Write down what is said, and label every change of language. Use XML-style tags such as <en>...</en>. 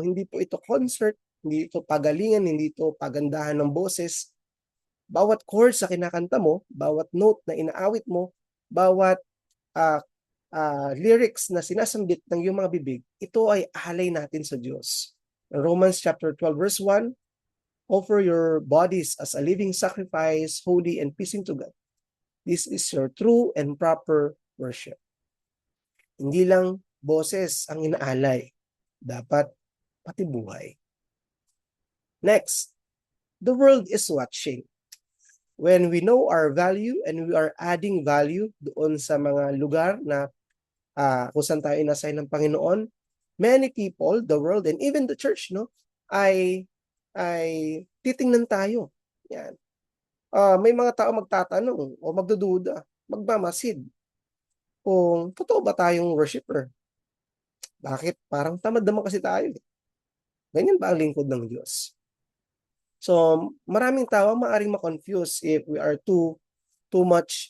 <tl>Hindi po ito concert, hindi ito pagalingan, hindi ito pagandahan ng boses. Bawat chords sa kinakanta mo, bawat note na inaawit mo, bawat lyrics na sinasambit ng iyong mga bibig, ito ay alay natin sa Diyos.</tl> <en>In Romans chapter 12 verse 1, offer your bodies as a living sacrifice, holy and pleasing to God. This is your true and proper worship.</en> <tl>Hindi lang boses ang inaalay, dapat pati buhay.</tl> <en>Next, the world is watching. When we know our value and we are adding value</en> <tl>doon sa mga lugar na kung saan tayo inassign ng Panginoon,</tl> <en>many people, the world, and even the church, no,</en> <tl>ay titingnan tayo. Yan. May mga tao magtatanong o magdududa, magmamasid kung totoo ba tayong worshiper. Bakit? Parang tamad naman kasi tayo. Ganyan ba ang lingkod ng Diyos? So, maraming tao maaaring ma-confuse</tl> <en>if we are too much.</en>